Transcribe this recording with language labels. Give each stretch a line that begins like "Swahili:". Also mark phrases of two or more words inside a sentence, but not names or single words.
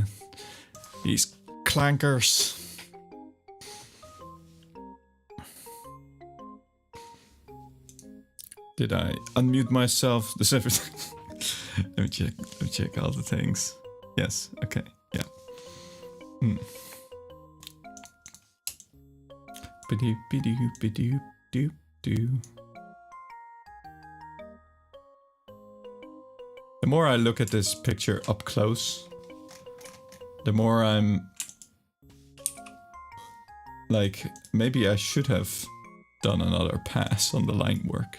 English: These clankers. Did I unmute myself? Does everything? Let me check all the things. Yes, okay, yeah. Ba-doop, ba-doop, ba-doop, doop, doo. The more I look at this picture up close, the more I'm like, maybe I should have done another pass on the line work.